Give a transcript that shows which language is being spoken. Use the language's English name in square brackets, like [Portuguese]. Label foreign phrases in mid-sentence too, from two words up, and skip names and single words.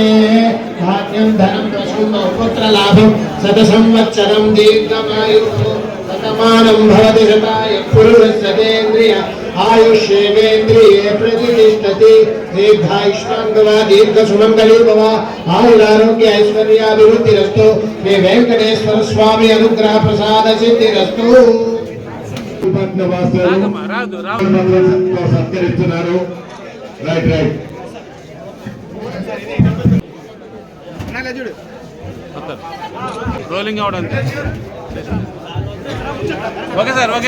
[Sanskrit] भाग्यं धनं प्रसूतो पुत्रलाभं शतसंवत्सरं दीर्घमायुः शतमानं भवति शताय पुरुषस्यतेन्द्रिय आयुष्येवेन्द्रिये प्रतिष्ठति दीर्घायुष्मान् दीर्घसुमङ्गली भव आयुरारोग्य ऐश्वर्याभिवृद्धिरस्तु श्री वेंकटेश्वर स्वामी अनुग्रह प्रसाद सिद्धिरस्तु [Telugu] సత్కరిస్తున్నారు. [English] Right right rolling out అంతే. Okay sir, okay.